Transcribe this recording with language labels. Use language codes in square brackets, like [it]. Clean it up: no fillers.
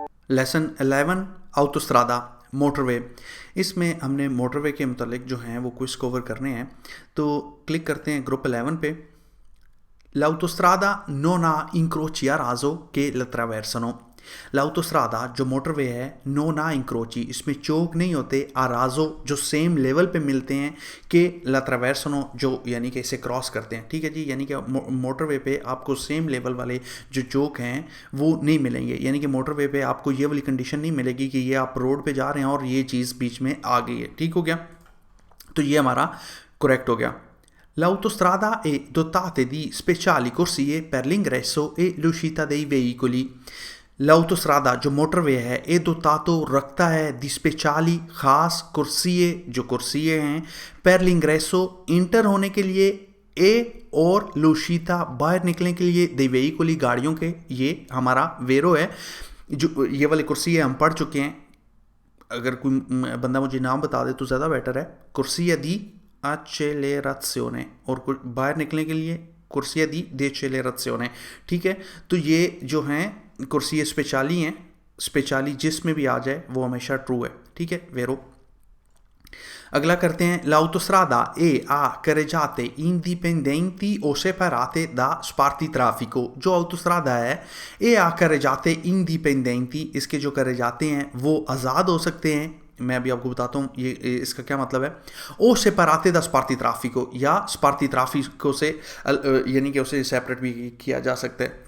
[hi] Lesson 11 ऑटोस्ट्रादा motorway. इसमें हमने motorway के मुतालिक जो हैं वो क्विज कवर करने हैं। तो क्लिक करते हैं ग्रुप 11 पे। [it] L'autostrada non ha incroci a raso che la attraversano। [hi] l'autostrada जो मोटरवे है [it] non ha incroci, [hi] इसमें चौक नहीं होते, [it] a raso [hi] जो सेम लेवल पे मिलते हैं, कि [it] la attraversano [hi] जो यानी कि इसे क्रॉस करते हैं। ठीक है जी, यानी कि मोटरवे पे आपको सेम लेवल वाले जो चौक हैं वो नहीं मिलेंगे। यानी कि मोटरवे पे आपको ये वाली कंडीशन नहीं मिलेगी कि ये आप रोड पे जा रहे हैं और ये चीज़ बीच में आ गई है। ठीक हो गया, तो ये हमारा करेक्ट हो गया। [it] L'autostrada è dotata di speciali corsie per l'ingresso e l'uscita dei veicoli। [hi] l'autostrada जो मोटरवे है ए दोतातो रखता है दी स्पेशली खास कुर्सिए जो कुर्सिए हैं per l'ingresso इंटर होने के लिए, ए और लूशीता बाहर निकलने के लिए, दे वेहिकली गाड़ियों के। ये हमारा वेरो है। जो ये वाली कुर्सी है हम पढ़ चुके हैं। अगर कोई बंदा मुझे नाम बता दे तो ज़्यादा बेटर है। कुर्सिया दी accelerazione और बाहर निकलने के लिए कुर्सिया दी decelerazione। ठीक है, तो ये जो हैं कुर्सियाँ स्पेशली हैं, स्पेशली जिसमें भी आ जाए वो हमेशा ट्रू है। ठीक है, वेरो। अगला करते हैं [it] l'autostrada è a carreggiate indipendenti o separate da spartitraffico। [hi] जो autostrada है ए आ [it] carreggiate indipendenti, [hi] इसके जो carreggiate हैं वो आज़ाद हो सकते हैं। मैं अभी आपको बताता हूँ ये इसका क्या मतलब है। ओ सेपराते दा स्पार्टी ट्राफिको, या स्पार्टी ट्राफिको से यानी कि उसे सेपरेट भी किया जा सकता है।